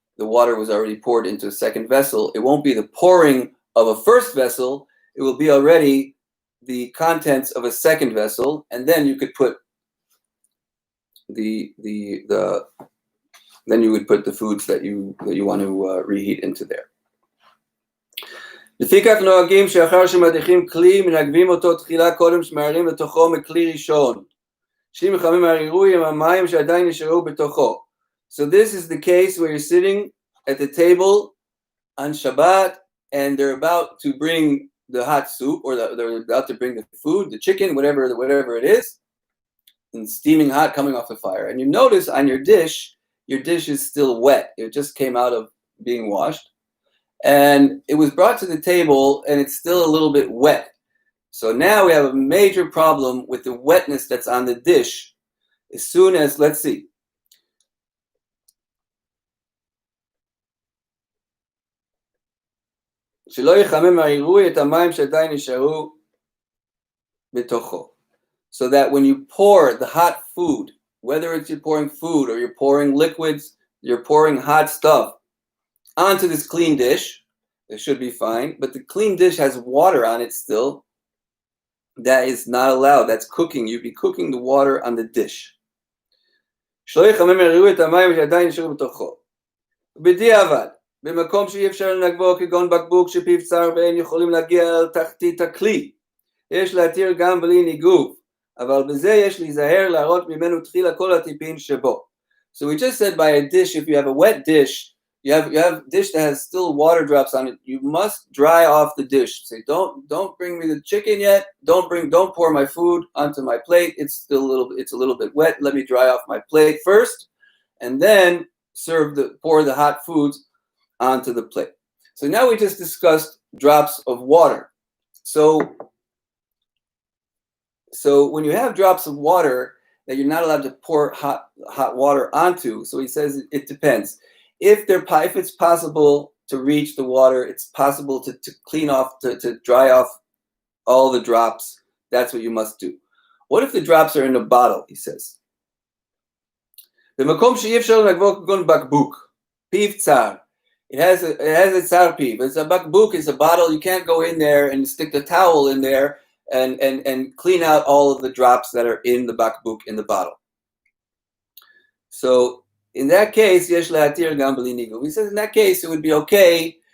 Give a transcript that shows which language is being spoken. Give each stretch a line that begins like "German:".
English: The water was already poured into a second vessel. It won't be the pouring of a first vessel. It will be already the contents of a second vessel, and then you could put then you would put the foods that you want to reheat into there.
Hebrew: לפיכך נוהגים שאחר שמדיחים כלי מנגבים אותו תחילה קודם שמערים לתוכו מכלי ראשון. שאם מחמם הרירוי עם המים שעדיין נשארו בתוכו.
English: So this is the case where you're sitting at the table on Shabbat and they're about to bring the hot soup, or they're about to bring the food, the chicken, whatever it is, and steaming hot coming off the fire. And you notice on your dish is still wet. It just came out of being washed. And it was brought to the table and it's still a little bit wet. So now we have a major problem with the wetness that's on the dish. As soon as, let's see.
Hebrew: שלא יחמם העירוי את המים שעדיין נשארו בתוכו.
English: So that when you pour the hot food, whether it's you're pouring food or you're pouring liquids, you're pouring hot stuff onto this clean dish, it should be fine. But the clean dish has water on it still. That is not allowed. That's cooking. You'd be cooking the water on the dish.
Hebrew: שלא יחמם העירוי את המים שעדיין נשארו בתוכו. בדיעבד, במקום שאי אפשר לנגבו כגון בקבוק שפיו צר ואין יכולים להגיע אל תחתית הכלי, יש להתיר גם בלי ניגוב, אבל בזה יש להיזהר להראות ממנו תחילה כל הטיפין שבו.
English: So we just said by a dish, if you have a wet dish, you have a dish that has still water drops on it, you must dry off the dish. Say, don't bring me the chicken yet. Don't pour my food onto my plate. It's a little bit wet. Let me dry off my plate first, and then pour the hot foods onto the plate. So now we just discussed drops of water. So when you have drops of water that you're not allowed to pour hot water onto, so he says it depends. If it's possible to reach the water, it's possible to clean off, to dry off all the drops, that's what you must do. What if the drops are in a bottle, he says?
Hebrew: במקום שאי אפשר לנגבו כגון בקבוק, פיו צר.
English: It has a
Hebrew: tsar piv.
English: It's a bakbuk, it's a bottle. You can't go in there and stick the towel in there and clean out all of the drops that are in the bakbuk, in the bottle. So in that case,
Hebrew: yesh le'atir gam b'li nigu.
English: He says in that case it would be okay.